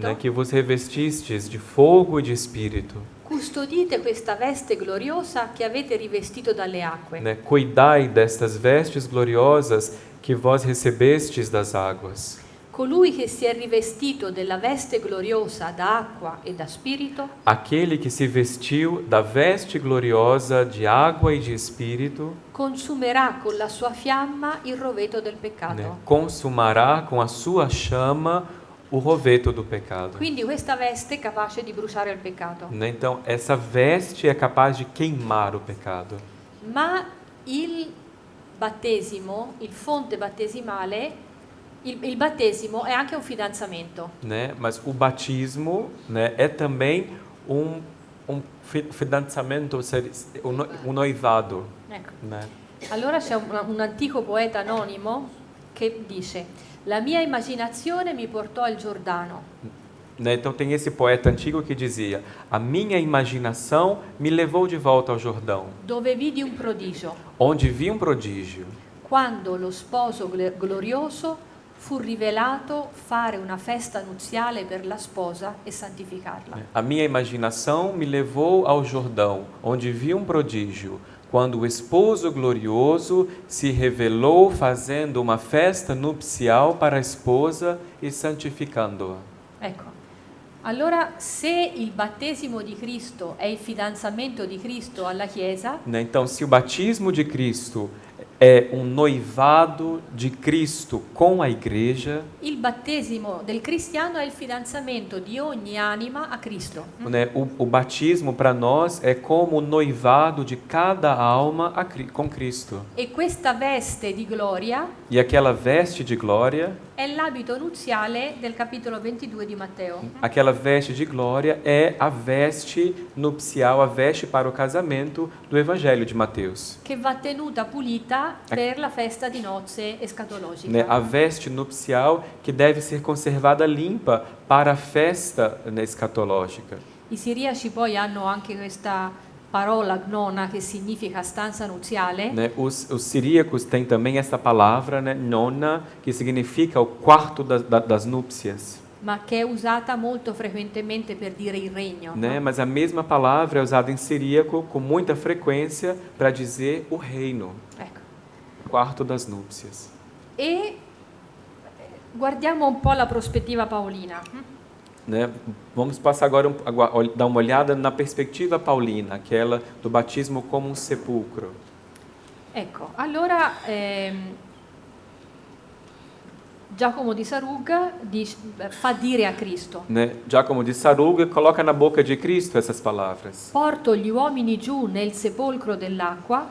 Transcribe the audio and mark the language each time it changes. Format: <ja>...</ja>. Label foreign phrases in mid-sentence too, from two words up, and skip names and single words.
<pt>né, que vos revestistes de fogo e de espírito,</pt> <it>custodite questa veste gloriosa che avete rivestito dalle acque.</it> <pt>né, cuidai destas vestes gloriosas que vós recebestes das águas.</pt> <it>Colui che si è rivestito della veste gloriosa da acqua e da spirito</it> <pt>Aquele que se vestiu da veste gloriosa de água e de espírito,</pt> <it>consumerà con la sua fiamma il roveto del peccato.</it> <pt>né, consumará com a sua chama o roveto do pecado.</pt> <it>Quindi questa veste è capace di bruciare il peccato.</it> <pt>Né? Então, essa veste é capaz de queimar o pecado.</pt> <it>Ma il battesimo, il fonte battesimale, il battesimo è anche un fidanzamento.</it> <pt>Né? Mas o batismo, né, é também um fidanzamento, um noivado.</pt> <it>Ecco.</it> <pt>Né?</pt> <it>Allora c'è un antico poeta anonimo che dice: La mia immaginazione mi portò al Giordano,</it> <pt>Né? Então tem esse poeta antigo que dizia: a minha imaginação me levou de volta ao Jordão,</pt> <it>dove vidi un prodigio,</it> <pt>onde vi um prodígio,</pt> <it>quando lo sposo glorioso fu rivelato fare una festa nuziale per la sposa e santificarla.</it> <pt>A minha imaginação me levou ao Jordão, onde vi um prodígio, quando o esposo glorioso se revelou fazendo uma festa nupcial para a esposa e santificando-a.</pt> <it>Ecco, allora se il battesimo di Cristo è il fidanzamento di Cristo alla Chiesa,</it> <pt>Né? Então, se o batismo de Cristo é um noivado de Cristo com a igreja,</pt> <it>il battesimo del cristiano è il fidanzamento di ogni anima a Cristo.</it> <pt>né? O batismo para nós é como o noivado de cada alma com Cristo.</pt> <it>E questa veste di gloria</it> <pt>E aquela veste de glória,</pt> <it>è l'abito nuziale del capitolo 22 di Matteo,</it> <pt>aquela veste de glória é a veste nupcial, a veste para o casamento do Evangelho de Mateus.</pt> <it>che va tenuta pulita per la festa di nozze escatologica.</it> <pt>Né? A veste nupcial que deve ser conservada limpa para a festa, né, escatológica.</pt> <it>I siriaci poi hanno anche questa parola gnona che significa stanza nuziale,</it> <pt>Né? Os siríacos têm também essa palavra, né, nona, que significa o quarto das núpcias.</pt> <it>ma che è usata molto frequentemente per dire il regno.</it> <pt>Né?</pt> <it>No?</it> <pt>Mas a mesma palavra é usada em siríaco com muita frequência para dizer o reino,</pt> <it>Ecco.</it> <pt>quarto das núpcias.</pt> <it>E guardiamo un po' la prospettiva paolina.</it> <pt>Né? Vamos passar agora dar uma olhada na perspectiva paulina, aquela do batismo como um sepulcro.</pt> <it>Ecco, allora Giacomo di Sarugga fa dire a Cristo:</it> <pt>Né? Giacomo di Sarugga coloca na boca de Cristo essas palavras.</pt> <it>porto gli uomini giù nel sepolcro dell'acqua</it>